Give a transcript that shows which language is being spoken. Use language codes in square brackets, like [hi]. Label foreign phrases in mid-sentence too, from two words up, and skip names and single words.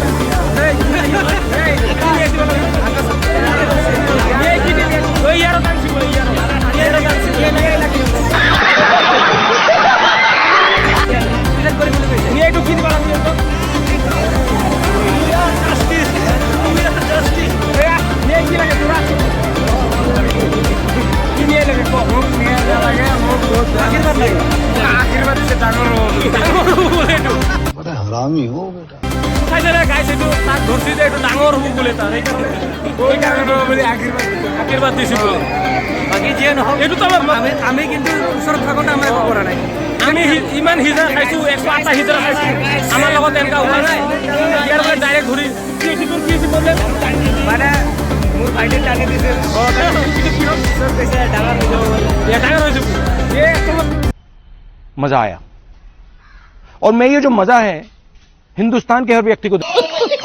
[as] ইয়াৰ কাঞ্চি বোলে ইয়াৰ কাঞ্চি ন্যায় লাগে ন্যায়টো কি দিব লাগিব ন্যায় কি লাগে তোরা কি ন্যায় লাগে মোক ন্যায় লাগে মোক আশীর্বাদ লাগে আশীর্বাদ দিছে ডাঙৰ বলে এইটো [hi] बड़ा हरामी हो बेटा [as] খাইছে গাইছে এইটো তাক ধৰছি যে এইটো ডাঙৰ হ'ব বোলে তাৰ সেইকাৰণে বোলে আশীৰ্বাদ দিছে বোলে বাকী যিয়ে নহওক এইটোতো আমি কিন্তু ওচৰত থাকোঁতে আমাৰ একো কৰা নাই আমি ইমান হিজৰা খাইছোঁ 108টা হিজৰা খাইছোঁ আমাৰ লগত এনেকুৱা হোৱা নাই ইয়াৰ পৰা ডাইৰেক্ট ঘূৰি কি হৈছে প্ৰব্লেম মানে মোৰ ভাইটি টানি দিছে ডাঙৰ হৈ যাব [hi] मजा आया और मैं ये जो मजा है हिंदुस्तान के हर व्यक्ति को